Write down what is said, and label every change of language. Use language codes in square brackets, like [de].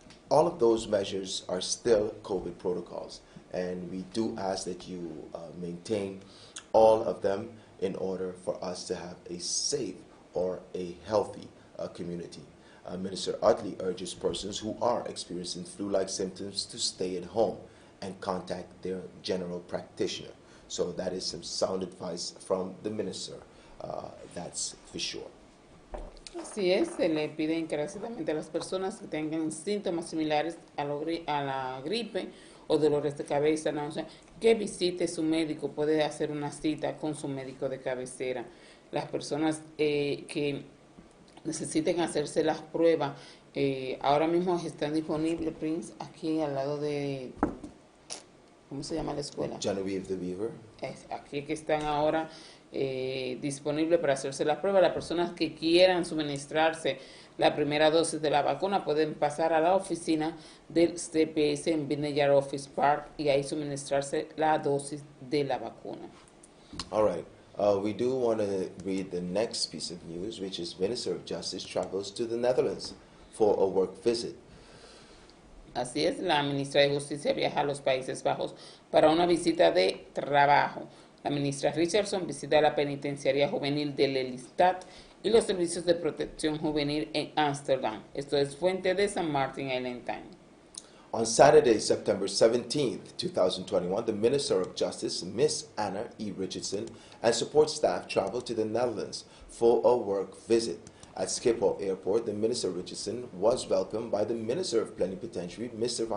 [en] All of those measures are still COVID protocols, and we do ask that you maintain all of them in order for us to have a safe or a healthy community. Minister Utley urges persons who are experiencing flu-like symptoms to stay at home and contact their general practitioner. So that is some sound advice from the minister, that's for sure. [es] Así es, se le pide encarecidamente a las personas que tengan síntomas similares a la gripe o dolores de cabeza, náusea, que visite su médico, puede hacer una cita con su médico de cabecera. Las personas que necesiten hacerse las pruebas, ahora mismo están disponibles, Prince, aquí al lado de, ¿cómo se llama la escuela? [en] Genevieve the Beaver. [es] Aquí que están ahora disponibles para hacerse las pruebas. Las personas que quieran suministrarse la primera dosis de la vacuna pueden pasar a la oficina del CPS en Vineyard Office Park y ahí suministrarse la dosis de la vacuna. [en] All right. We do want to read the next piece of news, which is Minister of Justice travels to the Netherlands for a work visit. [es] Así es, la ministra de Justicia viaja a los Países Bajos para una visita de trabajo. La ministra Richardson visita la penitenciaria juvenil de Lelystad y los servicios de protección juvenil en Ámsterdam. Esto es fuente de San Martin Island Times. [en] On Saturday, September 17th, 2021, the Minister of Justice, Ms. Anna E. Richardson, and support staff traveled to the Netherlands for a work visit. At Schiphol Airport, the Minister Richardson was welcomed by the Minister of Plenipotentiary, Mr.